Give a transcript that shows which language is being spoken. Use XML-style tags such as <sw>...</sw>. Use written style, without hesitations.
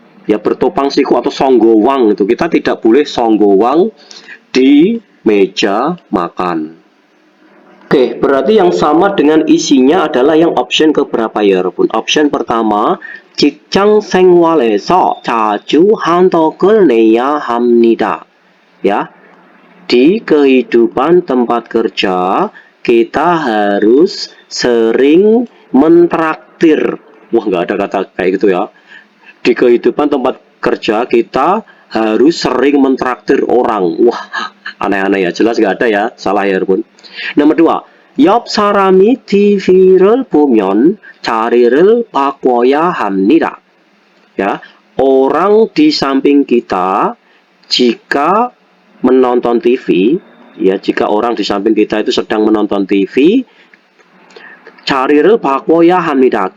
<id>Ya, bertopang siku atau songgowang itu. Kita tidak boleh songgowang di meja makan. Oke, berarti yang sama dengan isinya adalah yang option keberapa ya, 여러분? Option pertama,</id> <ko>직장 생활에서 자주 한턱을 내야 합니다.</ko> <id>Ya, di kehidupan tempat kerja kita harus sering mentraktir. Wah, nggak ada kata kayak gitu ya. Di kehidupan tempat kerja kita harus sering mentraktir orang. Wah, aneh-aneh ya, jelas nggak ada ya, salah ya pun. Nomor 2,</id> <ko>옆 사람이 TV를 보면 자리를 바꿔야 합니다.</ko> <id>Ya, orang di samping kita jika menonton TV, ya, jika orang di samping kita itu sedang menonton TV,</id> <ko>자리를 바꿔야 합니다.</ko>